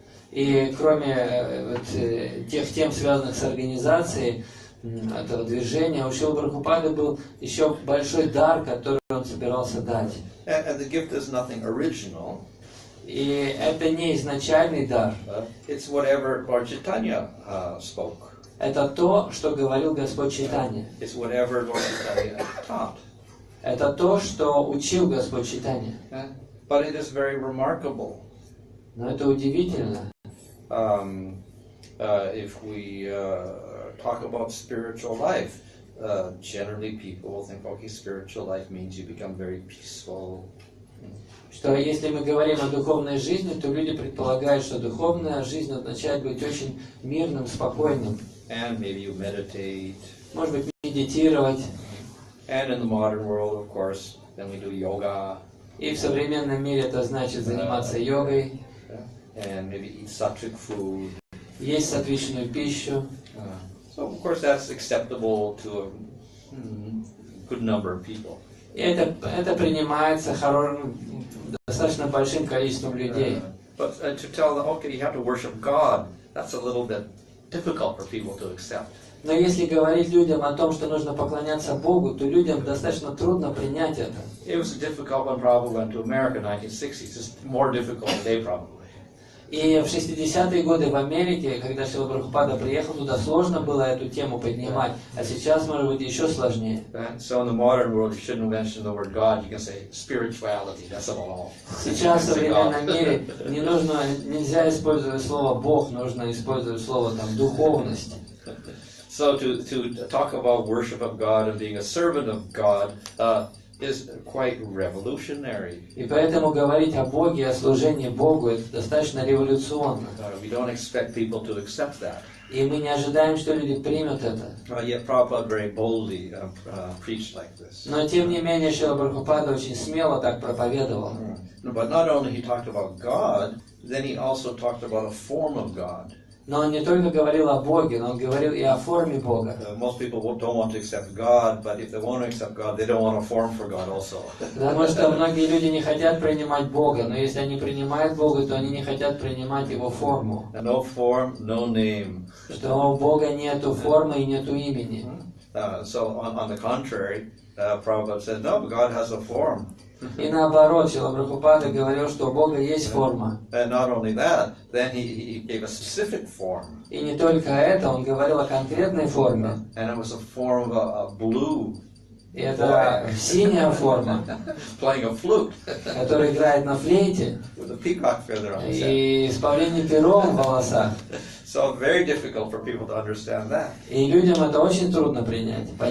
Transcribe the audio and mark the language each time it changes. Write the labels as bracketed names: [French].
[Russian] И кроме тех тем, связанных с организацией этого движения, у Шрилы Прабхупады был еще большой дар, который он собирался дать. [English] And the gift is nothing original. [Russian] И это не изначальный дар. [English] It's whatever Lord Chaitanya spoke. [Russian] Это то, что говорил Господь Чайтанья. [English] It's whatever Lord Chaitanya taught. [Russian] Это то, что учил Господь Чайтанья. [English] But it is very remarkable. [Russian] Но это удивительно. [English] If we talk about spiritual life, generally people think, okay, spiritual life means you become very peaceful. [Russian] Что если мы говорим о духовной жизни, то люди предполагают, что духовная жизнь означает быть очень мирным, спокойным. [English] And maybe you meditate. [Russian] Может быть, медитировать. [English] And in the modern world, of course, then we do yoga. [Russian] И в современном мире это значит заниматься йогой. [English] And maybe eat sattvic food. [Russian] Есть сатвичную пищу. [English] So of course that's acceptable to a good number of people. [Russian] И это принимается достаточно большим количеством людей. [English] But to tell them, okay, you have to worship God, that's a little bit difficult for people to accept. [Russian] Но если говорить людям о том, что нужно поклоняться Богу, то людям достаточно трудно принять это. [English] It was difficult when Prabhupada went to America in the 1960s. It's more difficult today, probably. [Russian] И в 60-е годы в Америке, когда Шрила Прабхупада приехал туда, сложно было эту тему поднимать, а сейчас, может быть, еще сложнее. [English] So in the modern world, you shouldn't mention the word God. You can say spirituality. That's all. [Russian] Сейчас в современном мире нельзя использовать слово Бог, нужно использовать слово там духовность. [English] So to talk about worship of God and being a servant of God is quite revolutionary. [Russian] И поэтому говорить о Боге, о служении Богу, это достаточно революционно. [English] We don't expect people to accept that. [Russian] И мы не ожидаем, что люди примут это. [English] Yet Prabhupada very boldly preached like this. [Russian] Но тем не менее, Шрила Прабхупада очень смело так проповедовал. [English] But not only he talked about God, then he also talked about a form of God. [Russian] Но он не только говорил о Боге, но он говорил и о форме Бога. [English] Most people don't want to accept God, but if they want to accept God, they don't want a form for God also. [Russian] Потому что многие люди не хотят принимать Бога, но если они принимают Бога, то они не хотят принимать Его форму. [English] No form, no name. [Russian] Что у Бога нету формы и нету имени. [English] So on the contrary, Prabhupada said, no, God has a form. [Russian] И наоборот, Шрила Прабхупада говорил, что у Бога есть форма. [English] And not only that, then he gave a specific form. [Russian] И не только это, он говорил о конкретной форме. [English] And it was a form of a blue. [Russian] И это синяя форма, [English] Playing a flute. [Russian] которая играет на флейте. [English] With a peacock feather on his head. [Russian] И с павлиним пером в волосах. [English] So very difficult for people to understand that. [Russian] И людям это очень трудно понять.